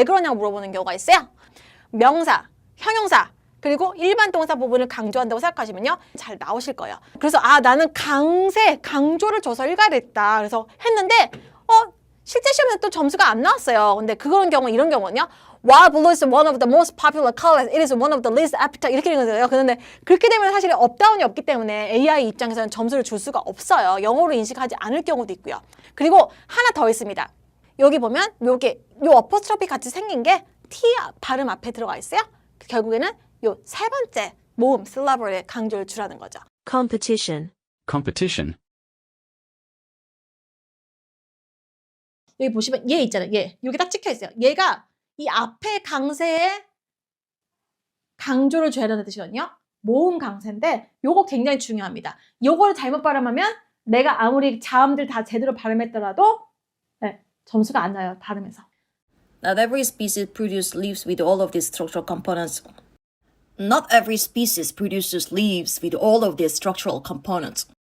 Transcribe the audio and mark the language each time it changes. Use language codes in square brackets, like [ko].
[ko] 왜 그러냐고 물어보는 경우가 있어요. 명사, 형용사, 그리고 일반 동사 부분을 강조한다고 생각하시면요. 잘 나오실 거예요. 그래서 나는 강조를 줘서 일가했다. 그래서 했는데 실제 시험에 또 점수가 안 나왔어요. 근데 그런 경우 이런 경우는요. [en] While blue is one of the most popular colors, it is one of the least appetite. [ko] 이렇게 되는 거예요. 그런데 그렇게 되면 사실 업다운이 없기 때문에 AI 입장에서는 점수를 줄 수가 없어요. 영어로 인식하지 않을 경우도 있고요. 그리고 하나 더 있습니다. 여기 보면 요 어퍼스트로피 같이 생긴 게 T 발음 앞에 들어가 있어요. 결국에는 요 세 번째 모음 syllable에 강조를 주라는 거죠. [en] Competition. Competition. [ko] 여기 보시면 얘 있잖아요. 얘. 여기 딱 찍혀 있어요. 얘가 이 앞에 강세에 강조를 줘야 되는 뜻이거든요. 모음 강세인데 요거 굉장히 중요합니다. 요거를 잘못 발음하면 내가 아무리 자음들 다 제대로 발음했더라도 점수가 안 나요. 발음에서. [en] Not every species produces leaves with all of these structural components. Not every species produces leaves with all of these structural components.